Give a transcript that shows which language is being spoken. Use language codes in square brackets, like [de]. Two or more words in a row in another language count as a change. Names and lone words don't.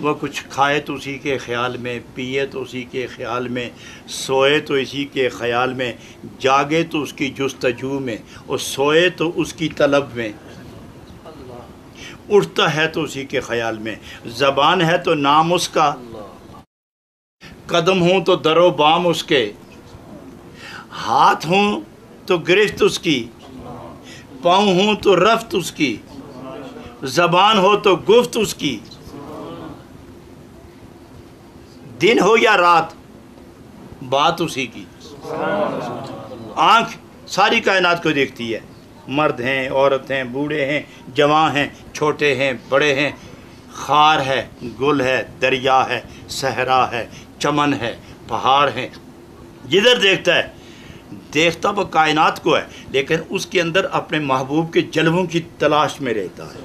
[ur] وہ کچھ کھائے تو اسی کے خیال میں، پیے تو اسی کے خیال میں، سوئے تو اسی کے خیال میں، جاگے تو اس کی جستجو میں، اور سوئے تو اس کی طلب میں، اٹھتا ہے تو اسی کے خیال میں، زبان ہے تو نام اس کا، قدم ہوں تو در و بام اس کے، ہاتھ ہوں تو گرفت اس کی، پاؤں ہوں تو رفت اس کی، زبان ہو تو گفت اس کی، دن ہو یا رات بات اسی کی، آنکھ ساری کائنات کو دیکھتی ہے، مرد ہیں، عورت ہیں، بوڑھے ہیں، جوان ہیں، چھوٹے ہیں، بڑے ہیں، خار ہے، گل ہے، دریا ہے، صحرا ہے، چمن ہے، پہاڑ ہیں، جدھر دیکھتا ہے، دیکھتا وہ کائنات کو ہے، لیکن اس کے اندر اپنے محبوب کے جلووں کی تلاش میں رہتا ہے۔